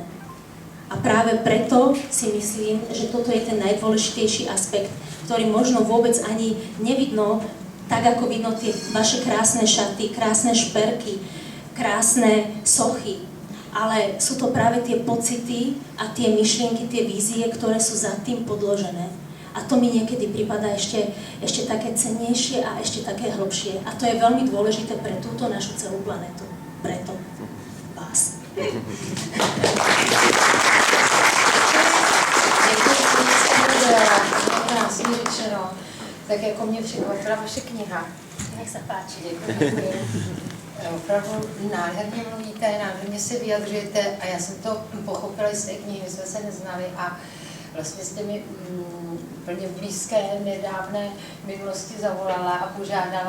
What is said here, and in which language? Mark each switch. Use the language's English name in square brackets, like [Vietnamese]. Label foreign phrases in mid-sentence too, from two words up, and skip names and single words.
[Slovak] A práve preto si myslím, že toto je ten najdôležitejší aspekt, ktorý možno vôbec ani nevidno, tak ako vidno tie vaše krásne šaty, krásne šperky, krásne sochy. Ale sú to práve tie pocity a tie myšlienky, tie vízie, ktoré sú za tým podložené. A to mi niekedy prípada ešte také cennejšie a ešte také hlbšie. A to je veľmi dôležité pre túto našu celú planetu. Preto vás. [Czech] Krásně řečeno, tak jako mě překvapila vaše kniha. [Slovak] Nech sa páči. [Czech] Děkuji. Opravdu nádherně mluvíte, nádherně se vyjadřujete a já jsem to pochopila z té knihy, my jsme se neznali a vlastně jste mi úplně blízké, nedávné minulosti zavolala a požádala.